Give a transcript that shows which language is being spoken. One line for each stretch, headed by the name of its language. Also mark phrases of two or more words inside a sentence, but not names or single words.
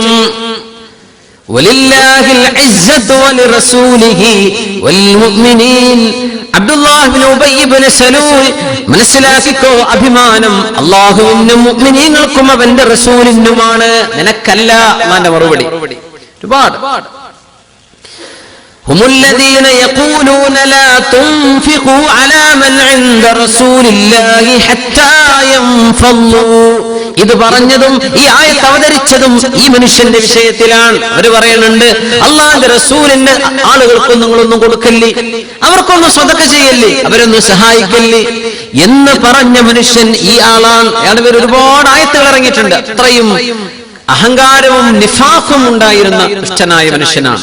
Arabic: ولله العزة ولرسوله وللمؤمنين.
Malayalam: അബ്ദുല്ലാഹ് ഇബ്നു ഉബയ്യ് ഇബ്നു സലൂൽ മനസ്സിലാക്കിക്കോ, അഭിമാനം അല്ലാഹുവിനും മുഅ്മിനീങ്ങൾക്കും അവന്റെ റസൂലിനുമാണ്, നിനക്കല്ല. അല്ലാഹുവിന്റെ മറുപടി ഒരുപാട്.
Arabic: هم الذين يقولون لا تنفقوا على من عند رسول الله حتى ينفضوا.
Malayalam: ഇത് പറഞ്ഞതും ഈ ആയത്ത് അവതരിച്ചതും ഈ മനുഷ്യന്റെ വിഷയത്തിലാണ്. അവര് പറയുന്നുണ്ട്, അള്ളാഹുവിന്റെ റസൂലിന്റെ ആളുകൾക്കൊന്നും നിങ്ങളൊന്നും കൊടുക്കല്ലേ, അവർക്കൊന്നും സ്വതക്ക ചെയ്യല്ലേ, അവരൊന്നും സഹായിക്കല്ലേ എന്ന് പറഞ്ഞ മനുഷ്യൻ ഈ ആളാണ്. അയാളുടെ പേര് ഒരുപാട് ആയത്തുകൾ ഇറങ്ങിയിട്ടുണ്ട്. അത്രയും അഹങ്കാരവും നിഫാഖും ഉണ്ടായിരുന്ന ദുഷ്ടനായ മനുഷ്യനാണ്.